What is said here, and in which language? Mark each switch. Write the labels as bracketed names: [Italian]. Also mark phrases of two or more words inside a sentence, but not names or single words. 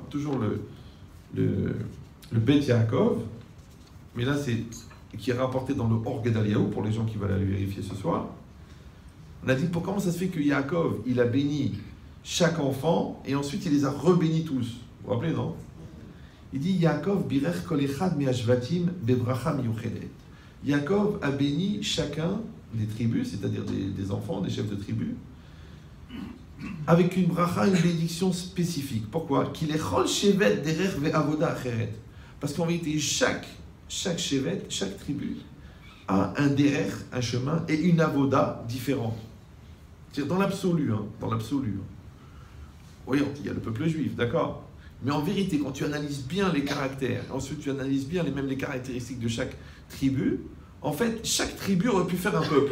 [French] Toujours le Beth Yaakov, mais là, c'est qui est rapporté dans le Or Gedaliahu, pour les gens qui veulent aller vérifier ce soir. On a dit, comment ça se fait que Yaakov, il a béni chaque enfant, et ensuite il les a rebénis tous. Vous vous rappelez, non? Il dit, [Hebrew] יעקב בירך כל אחד מהשבטים בברכה מיוחדת. [French] Yaakov a béni chacun des tribus, c'est-à-dire des enfants, des chefs de tribus, avec une bracha, une bénédiction spécifique. Pourquoi? Qu'il est [Hebrew] כל שבט דרך ועבודה אחרת. [French] Parce qu'en vérité, chaque chevet, chaque tribu a un derech, un chemin, et une avoda différente. C'est-à-dire dans l'absolu, hein, dans l'absolu. Oui, il y a le peuple juif, d'accord. Mais en vérité, quand tu analyses bien les caractères, ensuite tu analyses bien même les caractéristiques de chaque tribu, en fait, chaque tribu aurait pu faire un peuple.